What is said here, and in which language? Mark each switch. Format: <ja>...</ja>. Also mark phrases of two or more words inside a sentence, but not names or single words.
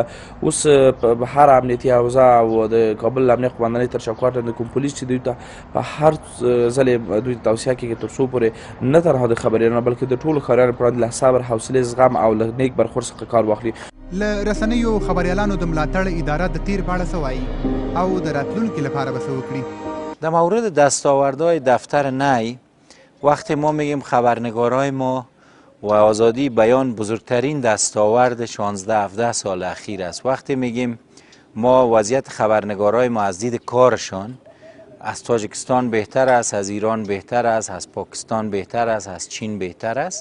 <ps>اوس په هر امنیتي حوزه او د کابل امنیه قوماندانۍ تر چوکاټ لاندې کوم پولیس چې دوی ته په هر ځل دوی ته توصیه کېږي تر څو پورې نه تنها د خبریالانو بلکې د ټولو خبریالانو په وړاندې له صبر، حوصلې، زغم او له نیک برخورد څخه کار واخلي. له رسنیو خبریالانو د ملاتړ اداره د تیر په اړه څه وایي او د راتلونکي لپاره به څه وکړي؟</ps> <fa>در مورد دستاوردهای دفتر نی، وقتی ما میگیم خبرنگارای ما و آزادی بیان بزرگترین دستاورد 16-17 سال اخیر است. وقتی میگیم ما وضعیت خبرنگارای ما از دید کارشان از تاجیکستان بهتر است، از ایران بهتر است، از پاکستان بهتر است، از چین بهتر است.</fa>